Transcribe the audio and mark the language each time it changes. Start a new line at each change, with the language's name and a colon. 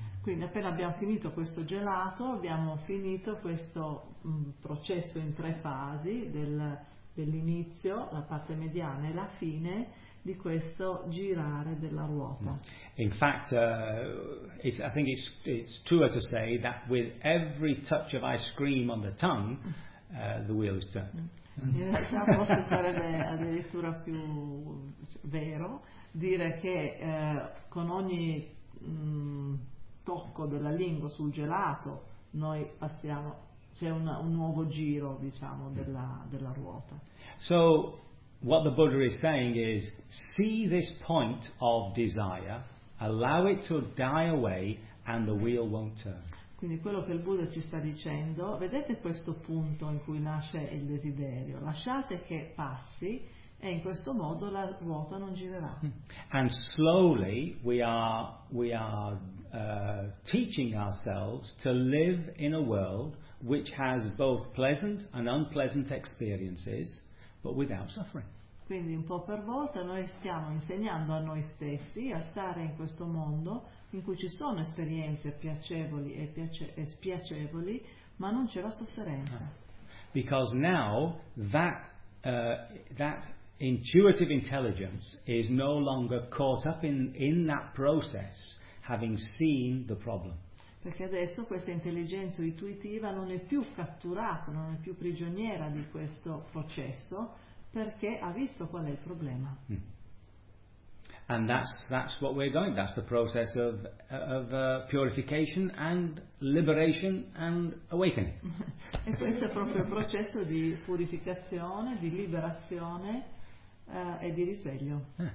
Italian: Quindi appena abbiamo finito questo gelato, abbiamo finito questo processo in tre fasi, dell'inizio, la parte mediana e la fine di questo girare della ruota.
English: In fact, I think it's truer to say that with every touch of ice cream on the tongue, the wheel is turned.
Italian: Forse sarebbe addirittura più vero dire che con ogni tocco della lingua sul gelato noi passiamo, c'è un nuovo giro, diciamo, della ruota.
English: So what the Buddha is saying is, see this point of desire, allow it to die away and the wheel won't turn.
Italian: Quindi quello che il Buddha ci sta dicendo, vedete questo punto in cui nasce il desiderio, lasciate che passi e in questo modo la ruota non girerà.
English: And slowly we are teaching ourselves to live in a world which has both pleasant and unpleasant experiences, but without suffering.
Italian: Quindi un po' per volta noi stiamo insegnando a noi stessi a stare in questo mondo in cui ci sono esperienze piacevoli e spiacevoli, ma non c'è la sofferenza.
English: Because now that intuitive intelligence is no longer caught up in that process, having seen the problem.
Italian: Perché adesso questa intelligenza intuitiva non è più catturata, non è più prigioniera di questo processo, perché ha visto qual è il problema.
English: And that's what we're going. That's the process of purification and liberation and awakening.
Italian: E questo è proprio il processo di purificazione, di liberazione e di risveglio.